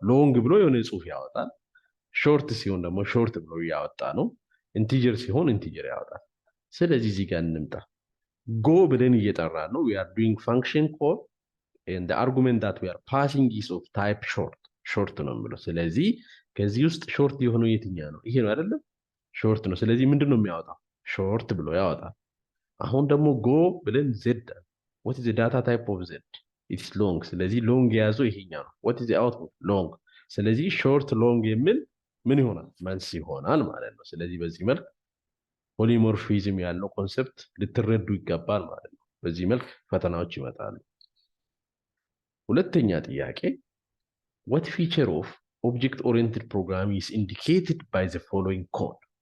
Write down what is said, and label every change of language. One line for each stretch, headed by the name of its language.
Amharic: ሎንግ ብሎ የሆነ ጽሑፍ ያወጣል። ሾርት ሲሆን ደግሞ ሾርት ብሎ ያወጣ ነው። ኢንቲጀር ሲሆን ኢንቲጀር ያወጣል። ስለዚህ እዚህ ጋር እንምጣ። ጎ ብለን እየጠራ ነው።
English: we are doing function call and the argument that we are passing is of type short
Amharic: ነው የሚለው። ስለዚህ ከዚህ ውስጥ ሾርት የሆነው የትኛው ነው? ይሄ ነው አይደለም? ሾርት ነው። ስለዚህ ምንድን ነው የሚያወጣው? ሾርት ብሎ ያወጣል። አሁን ደግሞ ጎ ብለን z
English: what is the data type of z? it's long።
Amharic: ስለዚህ ሎንግ የያዘው ይሄኛው ነው።
English: what is the output? long።
Amharic: ስለዚህ ሾርት ሎንግ የሚል ምን ይሆናል? መልስ ይሆናል ማለት ነው። ስለዚህ በዚህ መልክ ፖሊሞርፊዝም ያለው ኮንሰፕት ልትረዱ ይገባል ማለት ነው። በዚህ መልክ ፈተናዎች ይመጣሉ። ሁለተኛ ጥያቄ
English: what feature of object oriented programming is indicated by the following code?